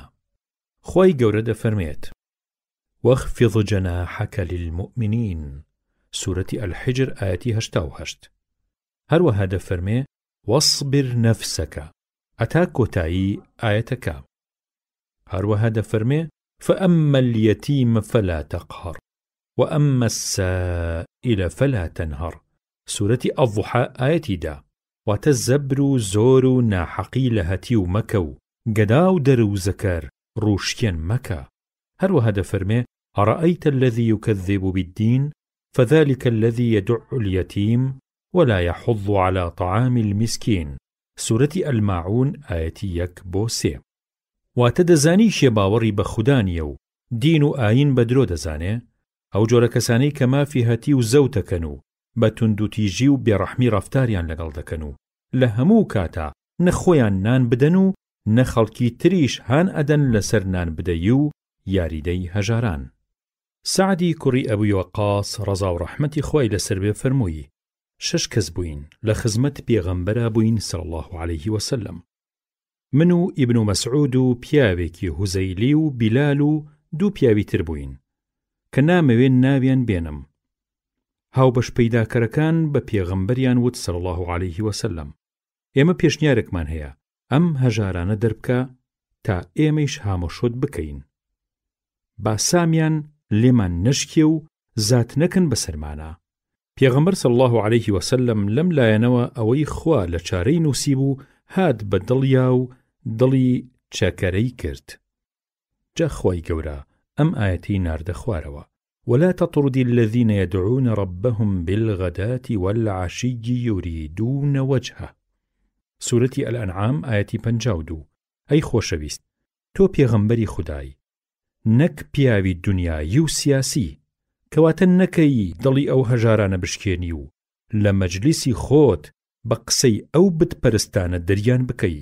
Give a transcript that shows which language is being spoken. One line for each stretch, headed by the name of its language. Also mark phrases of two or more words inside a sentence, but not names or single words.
Central Kurdish: خۆی گەورە دەفەرمێت
Arabic: وەخفض جەناحەکە للمؤمنین،
Central Kurdish: سوورەتی ئەلحیجر ئایەتی 88. هەروەها دەفەرمێ
Arabic: وەصبر نەفسەکە،
Central Kurdish: ئەتا کۆتایی ئایەتەکە.
Arabic: هەروەها دەفەرمێ فأما اليتيم فلا تقهر وأما السائل فلا تنهر،
Central Kurdish: سوورەتی ئەضحا ئایەتی دا. واتە زەبر و زۆر و ناحەقی لە هەتی و مەکە و گەدا و دەر و زەکەر ڕوشکێن مەکە.
Arabic: هەروەها دەفەرمێ أرأيت الذي يكذب بالدين فذلك الذي يدع اليتيم ولا يحض على طعام المسكين،
Central Kurdish: سوورەتی ئەلماعون ئایەتی 1-3. واتە دەزانی شێ باوەڕی بە خوددا نیە و دین و ئاین بە درۆ دەزانێ، ئەو جۆرە کەسانەی کە مافی هەتی و زەوتەکەن و بە توندوتیژی و بێڕەحمی ڕەفتاریان لەگەڵ دەکەن و لە هەموو کاتا نەخۆیان نان بدەن و نەخەڵکی تریش هان ئەدەن لەسەر نان بدەی و یاریدەی هەژاران. سعدی کوڕی ئەبوی وەقاس ڕەزا و ڕەحمەتی خۆی لەسەر بێ فەرمووی 6 کەس بووین لە خزمەت پێغەمبەرە بووین
Arabic: صلی الله عليه وسلم.
Central Kurdish: من و ئیبن مەسعود و پیاوێکی هوزەیلی و بیلال و 2 پیاوی تر بووین کە نامەوێن ناویان بێنم. هاوبەش پەیداکەرەکان بە پێغەمبەریان وت
Arabic: صلی الله عليه وسلم
Central Kurdish: ئێمە پێشنیارێکمان هەیە ئەم هەژارانە دەربکە تا ئێمەیش هامەشۆت بکەین، با سامیان لێمان نەشکێ و زات نەکەن بەسەرمانە. پێغەمبەر
Arabic: صلی الله عليه وسلم
Central Kurdish: لەم لایەنەوە ئەوەی خوا لە چارەی نووسیب و هات بە دڵیا و دڵی چاکەرەی کرد. جا خوای گەورە ئەم ئایەتی ناردە خوارەوە
Arabic: ولا تطرد الذين يدعون ربهم بالغداة والعشي يريدون وجهه،
Central Kurdish: سوورەتی ئەلئەنعام ئایەتی 52. ئەی خۆشەویست تۆ پێغەمبەری خودای، نەک پیاوی دنیایی و سیاسی، کەواتە نەکەی دڵی ئەو هەژارانە بشکێنی و لە مەجلیسی خۆت بە قسەی ئەو بتپەرستانە دەریان بکەی.